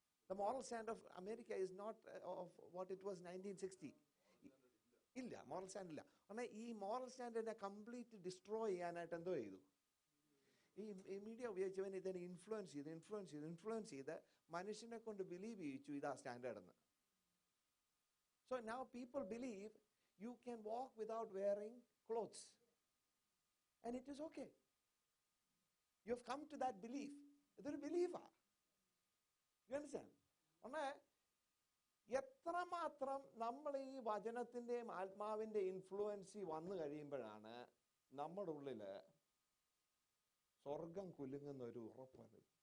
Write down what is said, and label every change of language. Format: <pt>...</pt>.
<en>The moral standard of America is not of what it was 1960.</en> <ml>ഇല്ല, moral stand ഇല്ല. കാരണം ഈ moral സ്റ്റാൻഡേർഡിനെ complete destroy ചെയ്യാനായിട്ട് എന്തോ ചെയ്തു? ഈ മീഡിയ ഉപയോഗിച്ചവൻ ഇതിനെ ഇൻഫ്ലുവൻസ് ചെയ്ത് മനുഷ്യനെ കൊണ്ട് ബിലീവ് ചെയ്യിച്ചു ഇതാ സ്റ്റാൻഡേർഡ് എന്ന്.</ml> <en>So now people believe you can walk without wearing clothes. And it is okay. You have come to that belief.</en> <ml>ഇതൊരു ബിലീഫാ.</ml> <en>You understand?</en> <ml>ഒന്ന് എത്രമാത്രം നമ്മൾ ഈ വചനത്തിന്റെയും ആത്മാവിന്റെ ഇൻഫ്ലുവൻസി വന്നു കഴിയുമ്പോഴാണ് നമ്മുടെ ഉള്ളില് സ്വർഗം കുലുങ്ങുന്ന ഒരു ഉറപ്പാണ്.</ml>